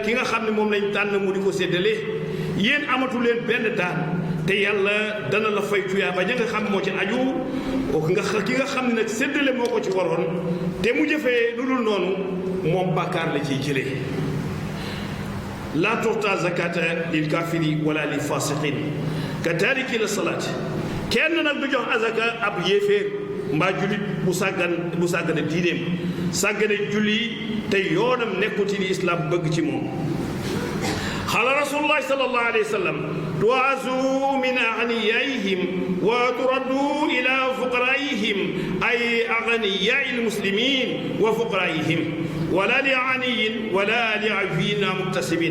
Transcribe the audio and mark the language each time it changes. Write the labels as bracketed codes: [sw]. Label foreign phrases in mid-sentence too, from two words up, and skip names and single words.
[wo] ki nga xam ne moom lañ tànn mu di ko séddale yéen amatu leen benn daan te yàlla dana la fay tuyaaba ña nga xam moo ci aju ki nga xam ne nag séddale moo ko ci waroon te mu jëfee lu dul noonu moom bàkkaar la ciy jëlee [ar] لا تعطى الزكاة للكافر ولا للفاسق كتارك الصلاة [wo] kenn nag du jox azaka ab yéeféer mbaa jullit bu sàggane diineem sàggane julli te yoonam nekkul ci li islam bëgg ci moom. [ar] قال رسول الله صلى الله عليه وسلم تؤخذ من أغنيائهم وترد إلى فقرائهم أي أغنياء المسلمين وفقرائهم ولا لغني ولا لقوي مكتسب.